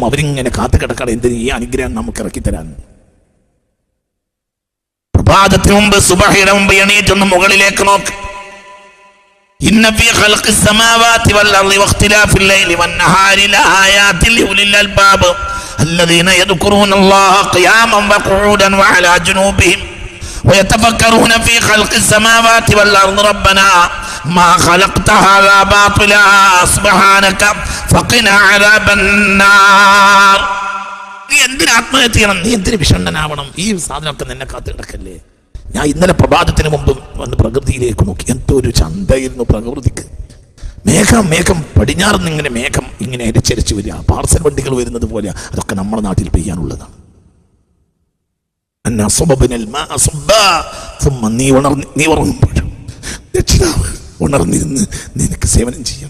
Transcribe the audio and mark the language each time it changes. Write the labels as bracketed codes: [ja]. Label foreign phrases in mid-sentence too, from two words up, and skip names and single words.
[ml] അവരിങ്ങനെ കാത്തു കിടക്കാതെ എന്തിന് ഈ അനുഗ്രഹം നമുക്ക് ഇറക്കിത്തരാൻ. പ്രഭാതത്തിന് മുമ്പ്, സുബഹിയുടെ മുമ്പ് എണീറ്റൊന്ന് മുകളിലേക്ക് നോക്ക്. [ar] إن في خلق السماوات والأرض واختلاف الليل والنهار لآيات لأولي الألباب الذين يذكرون الله قياما وقعودا وعلى جنوبهم ويتفكرون في خلق السماوات والأرض ربنا ما خلقت هذا باطلا سبحانك فقنا عذاب النار. [ml] നീ എന്തിന് ആത്മഹത്യ ചെയ്യണം? നീ എന്തിന് വിഷണ്ണനാവണം? ഈ സാധനമൊക്കെ നിന്നെ കാത്തു കിടക്കല്ലേ? ഞാൻ ഇന്നലെ പ്രഭാതത്തിന് മുമ്പ് വന്ന് പ്രകൃതിയിലേക്ക് നോക്കി. എന്തൊരു ചന്തയായിരുന്നു പ്രകൃതിക്ക്. മേഘം പടിഞ്ഞാറുനിന്ന് ഇങ്ങനെ മേഘം ഇങ്ങനെ അരിച്ചരിച്ച് വരിക, പാർസൽ വണ്ടികൾ വരുന്നത് പോലെ. അതൊക്കെ നമ്മുടെ നാട്ടിൽ പെയ്യാനുള്ളതാണ്. നീ ഉറങ്ങുമ്പോഴും രക്ഷിതാവ് ഉണർന്നിരുന്ന് നിനക്ക് സേവനം ചെയ്യണം.